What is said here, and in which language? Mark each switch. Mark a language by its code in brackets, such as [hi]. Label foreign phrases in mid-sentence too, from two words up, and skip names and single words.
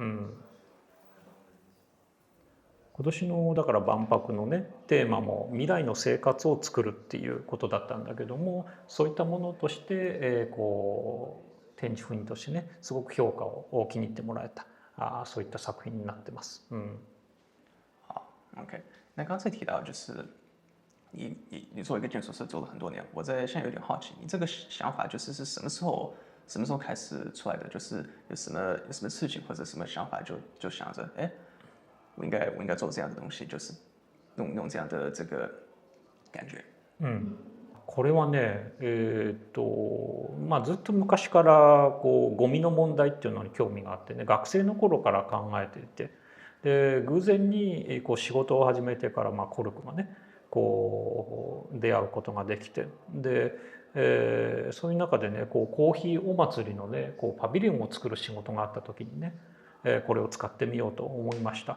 [ja] 今年のだから万博のねテーマも未来の生活を作るっていうことだったんだけどもそういったものとして展示品としてねすごく評価を気に入ってもらえたそういった作品になってます。 [zh] OK，那刚才提到就是你做一个建筑师做了很多年，我现在有点好奇，你这个想法就是什么时候开始出来的？就是有什么事情或者什么想法就想着，我应该做这样的东西，就是弄这样的这个感觉。 [ja] これはねずっと昔からゴミの問題っていうのに興味があってね学生の頃から考えていてで偶然に仕事を始めてからコルクがね出会うことができてで、そういう中でねコーヒーお祭りのねパビリオンを作る仕事があった時にねこれを使ってみようと思いました。